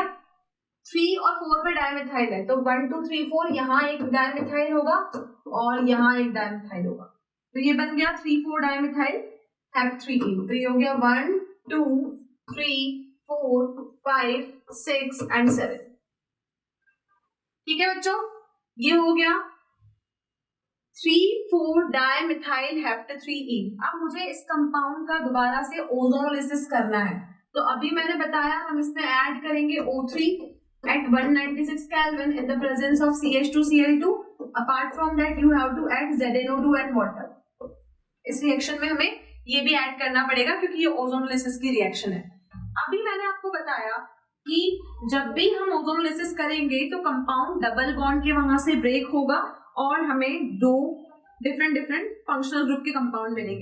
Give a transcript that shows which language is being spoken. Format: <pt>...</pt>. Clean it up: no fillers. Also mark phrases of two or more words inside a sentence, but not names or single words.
<hi>3 और 4 पे डाइमिथाइल है, तो 1 2 3 4 यहाँ एक डाइमिथाइल होगा और यहाँ एक डाइमिथाइल होगा, तो ये बन गया 3,4 डाइमिथाइल हेप्ट3ene। तो ये हो गया 1 2 3 4 5 6 एंड 7, ठीक है बच्चों, ये हो गया 3,4-dimethyl hept3ene। अब मुझे इस कंपाउंड का दोबारा से ओजोनोलिसिस करना है, तो अभी मैंने बताया हम इसमें ऐड करेंगे</hi> <en>O3 at 196 Kelvin in the presence of CH2Cl2. Apart from that you have to add ZnO2 and water.</en> <hi>इस रिएक्शन में हमें ये भी ऐड करना पड़ेगा क्योंकि ये ओजोनोलिसिस की रिएक्शन है। अभी मैंने आपको बताया कि जब भी हम ओजोनोलिसिस करेंगे तो कंपाउंड</hi> <en>double bond</en> <hi>के वहां से ब्रेक होगा और हमें 2</hi> <en>different functional group</en> <hi>के कंपाउंड मिलेंगे।</hi>